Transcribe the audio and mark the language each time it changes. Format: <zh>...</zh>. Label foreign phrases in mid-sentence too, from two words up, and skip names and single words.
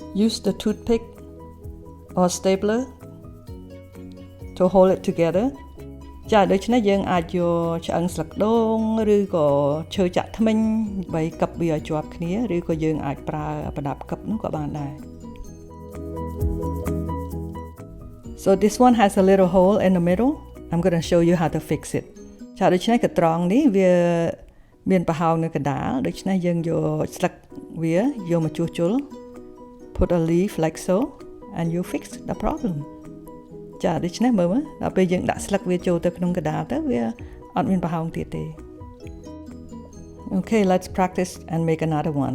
<en>use the toothpick or stapler to hold it together</en> <km>ចាដូច្នេះយើងអាចយកឆ្អឹងស្លឹកដូងឬក៏ឈើចាក់ធ្មេញដើម្បីកឹបវាឲ្យជាប់គ្នាឬក៏យើងអាចប្រើប្រដាប់កឹបនោះក៏បានដែរ</km> <en>So this one has a little hole in the middle. I'm going to show you how to fix it.</en> <km>ចាដូច្នេះកត្រងនេះវាមានប្រហោងនៅកណ្ដាលដូច្នេះយើងយកស្លឹកវាយកមកជួសជុល</km> <en>Put a leaf like so and you fix the problem.</en> <km>ចាដូច្នេះមើលដល់ពេលយើងដាក់ស្លឹកវាចូលទៅក្នុងកណ្ដាលទៅវាអត់មានប្រហោងទៀតទេ</km> <en>Okay, let's practice and make another one.</en>